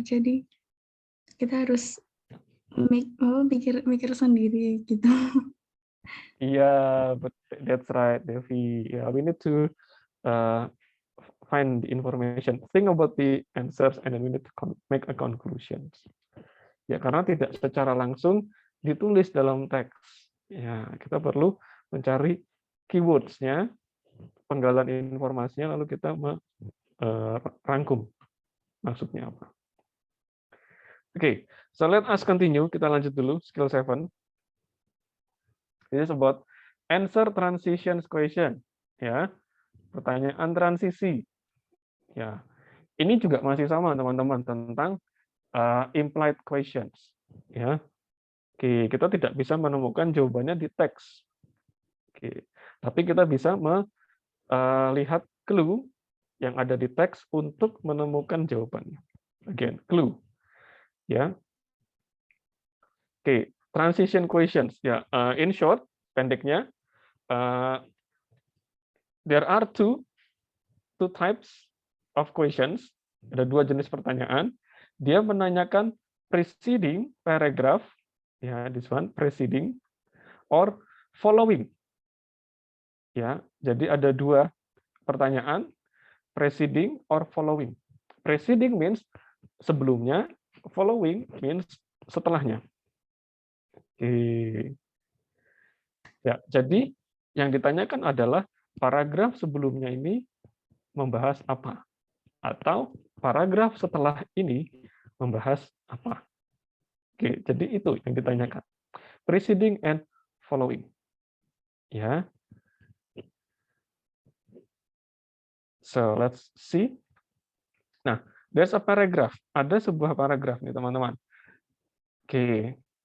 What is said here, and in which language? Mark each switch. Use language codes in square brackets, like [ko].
[id] Jadi kita harus mikir sendiri gitu. [en] Iya, but that's right, Devi. Yeah, we need to uh, find the information, think about the answers, and then we need to make a conclusion. [id] Ya, karena tidak secara langsung ditulis dalam teks. Ya, kita perlu mencari keywords-nya, penggalan informasinya, lalu kita rangkum maksudnya apa. [en] Oke, so let us continue. [id] Kita lanjut dulu, [en] skill 7. This is about answer transitions question. [id] Ya, pertanyaan transisi. Ya, ini juga masih sama teman-teman tentang implied questions. Ya, oke, kita tidak bisa menemukan jawabannya di teks. Oke, tapi kita bisa melihat clue yang ada di teks untuk menemukan jawabannya. [en] Again, clue. Ya, oke, transition questions. Ya, in short, pendeknya, there are two types of questions. [id] Ada dua jenis pertanyaan. Dia menanyakan preceding paragraph, ya, [en] this one preceding or following. [id] Ya, jadi ada dua pertanyaan, [en] preceding or following. Preceding means sebelumnya, following means setelahnya. Oke. [id] Ya, jadi yang ditanyakan adalah paragraf sebelumnya ini membahas apa? Atau paragraf setelah ini membahas apa? Oke, jadi itu yang ditanyakan. [en] Preceding and following. Ya. So, let's see. Nah, there's a paragraph. [id] Ada sebuah paragraf nih, teman-teman. Oke.